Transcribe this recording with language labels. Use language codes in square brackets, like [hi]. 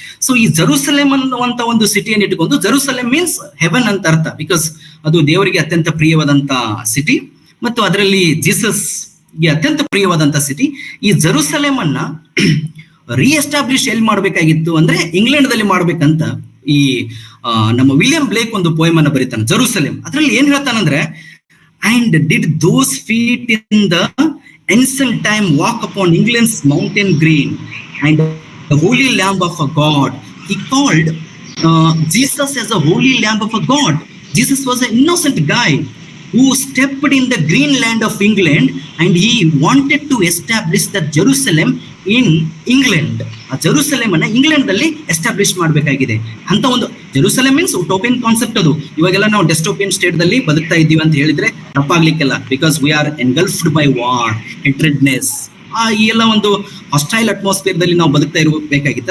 [kn] So ಈ Jerusalem ಅನ್ನುವಂತ ಒಂದು ಸಿಟಿಯನ್ನು ಇಟ್ಟುಕೊಂಡು, ಜೆರೂಸಲೇಮ್ ಮೀನ್ಸ್ ಹೆವನ್ ಅಂತ ಅರ್ಥ, ಬಿಕಾಸ್ ಅದು ದೇವರಿಗೆ ಅತ್ಯಂತ ಪ್ರಿಯವಾದಂತ ಸಿಟಿ ಮತ್ತು ಅದರಲ್ಲಿ ಜೀಸಸ್ ಗೆ ಅತ್ಯಂತ ಪ್ರಿಯವಾದಂತ ಸಿಟಿ. ಈ ಜೆರೂಸಲೇಮ್ ಅನ್ನ ರೀಎಸ್ಟಾಬ್ಲಿಷ್ ಎಲ್ಲಿ ಮಾಡ್ಬೇಕಾಗಿತ್ತು ಅಂದ್ರೆ ಇಂಗ್ಲೆಂಡ್ ದಲ್ಲಿ ಮಾಡ್ಬೇಕಂತ ಈ ನಮ್ಮ ವಿಲಿಯಂ ಬ್ಲೇಕ್ ಒಂದು ಪೋಯಮ್ ಅನ್ನ ಬರೀತಾನೆ, ಜೆರೂಸಲೇಮ್. ಅದ್ರಲ್ಲಿ ಏನ್ ಹೇಳ್ತಾನಂದ್ರೆ, [en] and did those feet in the ancient time walk upon England's mountain green, and the holy lamb of a god. He called Jesus as a holy lamb of a god. Jesus was an innocent guy who stepped in the green land of England, and he wanted to establish that Jerusalem in England. [kn] ಆ Jerusalem ಅನ್ನ England ದಲ್ಲಿ establish ಮಾಡಬೇಕಾಗಿದೆ ಅಂತ ಒಂದು. Jerusalem means ಉಟೋಪಿಯನ್ concept ಅದು. ಇವಾಗೆಲ್ಲ ನಾವು ಡೆಸ್ಟೋಪಿಯನ್ state ದಲ್ಲಿ ಬದುಕ್ತಾ ಇದ್ದೀವಿ ಅಂತ ಹೇಳಿದ್ರೆ ತಪ್ಪಾಗ್ಲಿಕ್ಕಿಲ್ಲ. [en] because we are engulfed by war, [kn] ಹೆಟ್ರೆಡ್ನೆಸ್, ಈ ಎಲ್ಲ ಒಂದು ಹಾಸ್ಟೈಲ್ ಅಟ್ಮಾಸ್ಫಿಯರ್ ದಲ್ಲಿ ನಾವು ಬದುಕ್ತಾ ಇರಬೇಕಾಗಿತ್ತು.